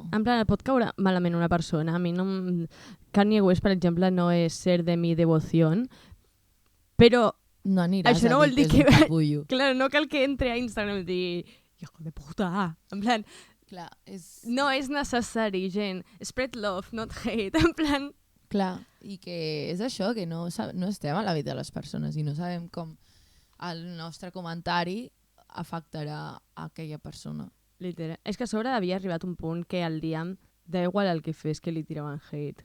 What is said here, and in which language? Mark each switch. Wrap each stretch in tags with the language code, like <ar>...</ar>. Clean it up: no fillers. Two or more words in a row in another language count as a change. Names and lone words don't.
<ca>En plan, pot caure malament una persona. A mi no... Kanye West, per exemple, no és ser de mi devoció, però... No aniràs això no a vol dir que és un capullo. Clar, no cal que entre a Instagram i digui</ca> <es>hijo de puta.</es> <ca>En plan... Clar, no és necessari, gent.</ca> <en>Spread love, not hate.</en> <ca>En plan... Clar, i que és això, que no estem a la vida de les persones i no sabem com el nostre comentari afectarà a aquella persona. Literal. És que a sobre havia arribat un punt que el Liam,</ca> <es>da igual</es> <ca>el que fes, que li tiraven hate.</ca>